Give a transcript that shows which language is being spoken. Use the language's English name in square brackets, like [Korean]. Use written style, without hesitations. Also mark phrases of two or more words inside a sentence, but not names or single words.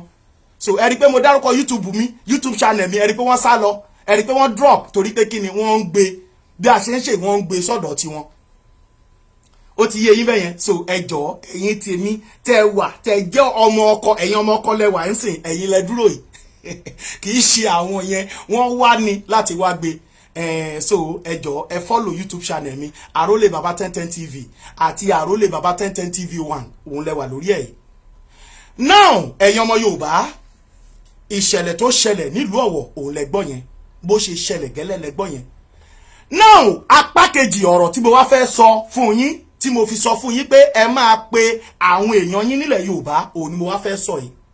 [Yoruba] So ẹ rí pé mo dárúkọ YouTube channel mi, ẹ rí pé wọ́n sá lọ, ẹ rí pé wọ́n drop torí pé kí ni wọ́n ń gbé bí a ṣe ń ṣe wọ́n ń gbé sọ́dọ̀ tiwọn. Ó ti yé yín bẹ́ẹ̀ yẹn. So ẹ jọ̀ọ́ ẹ̀yin tèmi tẹ́ wà tẹ́ jẹ́ ọmọ ọkọ, ẹ̀yin ọmọ ọkọ lẹ́wà ń sìn, ẹ̀yin lẹ dúró yìí kì í ṣe àwọn yẹn, wọ́n wá ní láti wá gbé. So ẹ jọ̀ọ́ ẹ follow YouTube channel mi Arole Baba 1010 TV àti Arole Baba 1010 TV 1 òun lẹ wà lórí ẹ̀. Now ẹ̀yin ọmọ Yorùbá, ìṣẹ̀lẹ̀ tó ṣẹlẹ̀ nílùú Ọ̀wọ̀ òun lẹ gbọ́ yẹn, bó ṣe ṣẹlẹ̀ gẹ́lẹ́ lẹ gbọ́ yẹn. Now apá kejì ọ̀rọ̀ tí mo wá fẹ́ sọ fún yín, tí mo fi sọ fún yín pé ẹ máa pe àwọn èèyàn yín nílẹ̀ Yorùbá, òun ni mo wá fẹ́ sọ yìí.